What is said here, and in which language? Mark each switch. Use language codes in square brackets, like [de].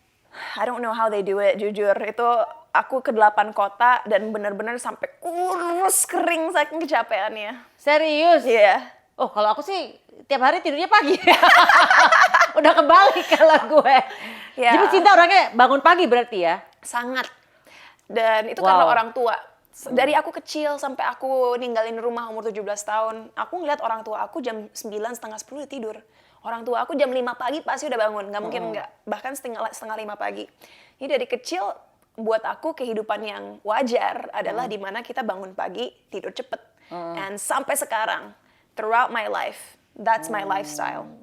[en] I don't know how they do it, [id] jujur. Itu aku ke 8 kota dan bener-bener sampai kurus kering saking kecapeannya. Serius? Iya. Oh, kalau aku sih tiap hari tidurnya pagi. Udah kebalik kalau gue. Ya. Jadi Cinta orangnya bangun pagi berarti ya? Sangat. Dan itu Wow. karena orang tua. Dari aku kecil sampai aku ninggalin rumah umur 17 tahun, aku ngeliat orang tua aku jam 9, setengah 10 udah tidur. Orang tua aku jam 5 pagi pasti udah bangun, nggak mungkin nggak. Bahkan setengah 5 pagi. Ini dari kecil buat aku kehidupan yang wajar adalah di mana kita bangun pagi, tidur cepet. [en] And [id] sampai sekarang, [en] throughout my life, that's my lifestyle.